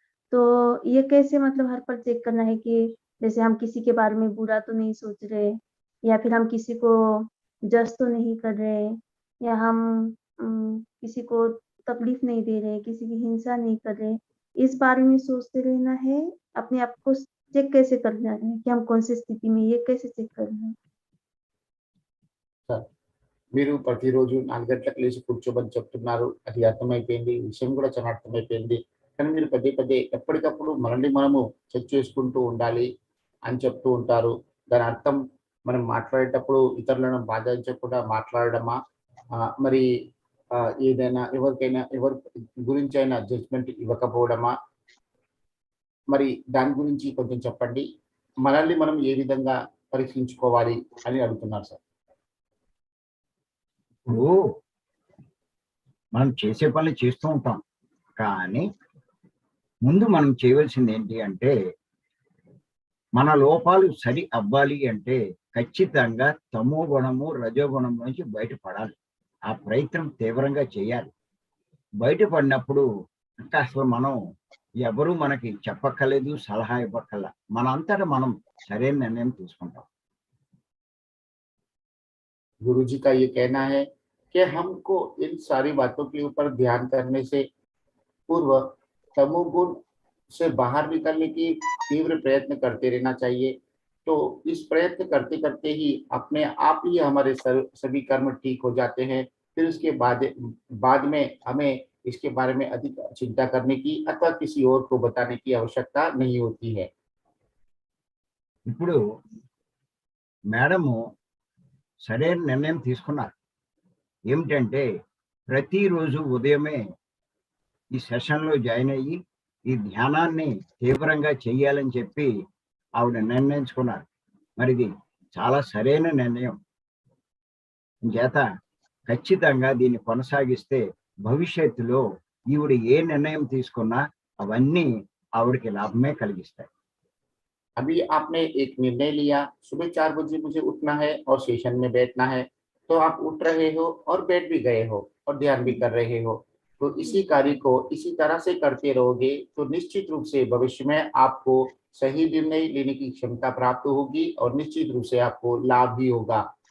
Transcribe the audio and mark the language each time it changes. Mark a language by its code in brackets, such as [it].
[hi] तो ये कैसे मतलब हर पल चेक करना है कि जैसे हम किसी के बारे में बुरा तो नहीं सोच रहे, या फिर हम किसी को जज तो नहीं कर रहे, या हम किसी को तकलीफ नहीं दे रहे, किसी की हिंसा नहीं कर रहे। इस बारे में सोचते रहना है। अपने आप को चेक कैसे करना है कि हम कौन सी स्थिति में, ये कैसे चेक करना है। [te] మీరు ప్రతిరోజు 4 గంటలకు లేచి కూర్చోమని చెప్తున్నారు. అది అర్థమైపోయింది, విషయం కూడా చాలా అర్థమైపోయింది. కానీ మీరు పదే పదే ఎప్పటికప్పుడు మనల్ని మనము చెక్ చేసుకుంటూ ఉండాలి అని చెప్తూ ఉంటారు. దాని అర్థం మనం మాట్లాడేటప్పుడు ఇతరులను బాధించకుండా మాట్లాడడమా, మరి ఏదైనా ఎవరికైనా ఎవరి గురించి అయినా జడ్జ్మెంట్ ఇవ్వకపోవడమా? మరి దాని గురించి కొంచెం చెప్పండి. మనల్ని మనం ఏ విధంగా పరీక్షించుకోవాలి అని అడుగుతున్నారు సార్. ఇప్పుడు మనం చేసే పనులు చేస్తూ ఉంటాం, కానీ ముందు మనం చేయవలసింది ఏంటి అంటే, మన లోపాలు సరి అవ్వాలి అంటే ఖచ్చితంగా తమో గుణము రజోగుణం నుంచి బయటపడాలి. ఆ ప్రయత్నం తీవ్రంగా చేయాలి. బయటపడినప్పుడు ఇంకా అసలు మనం ఎవరు మనకి చెప్పక్కర్లేదు, సలహా ఇవ్వక్కర్లా, మనంతటా మనం సరైన నిర్ణయం తీసుకుంటాం. [hi] गुरु जी का ये कहना है कि हमको इन सारी बातों के ऊपर ध्यान करने से पूर्व तमोगुण से बाहर निकलने की तीव्र प्रयत्न करते रहना चाहिए। तो इस प्रयत्न करते करते ही अपने आप ही हमारे सभी कर्म ठीक हो जाते हैं। फिर उसके बाद में हमें इसके बारे में अधिक चिंता करने की अथवा किसी और को बताने की आवश्यकता नहीं होती है। [te] ఇప్పుడు మేడము సరైన నిర్ణయం తీసుకున్నారు. ఏమిటంటే ప్రతిరోజు ఉదయమే ఈ సెషన్‌లో జాయిన్ అయ్యి, ఈ ధ్యానాన్ని తీవ్రంగా చెయ్యాలని చెప్పి ఆవిడ నిర్ణయించుకున్నారు. మరిది చాలా సరైన నిర్ణయం. చేత ఖచ్చితంగా దీన్ని కొనసాగిస్తే భవిష్యత్తులో ఈవిడ ఏ నిర్ణయం తీసుకున్నా అవన్నీ ఆవిడకి లాభమే కలిగిస్తాయి. [hi] अभी आपने एक निर्णय लिया, सुबह 4 बजे मुझे उठना है और सेशन में बैठना है, तो आप उठ रहे हो और बैठ भी गए हो और ध्यान भी कर रहे हो। तो इसी कार्य को इसी तरह से करते रहोगे तो निश्चित रूप से भविष्य में आपको सही निर्णय लेने की क्षमता प्राप्त होगी और निश्चित रूप से आपको लाभ भी होगा।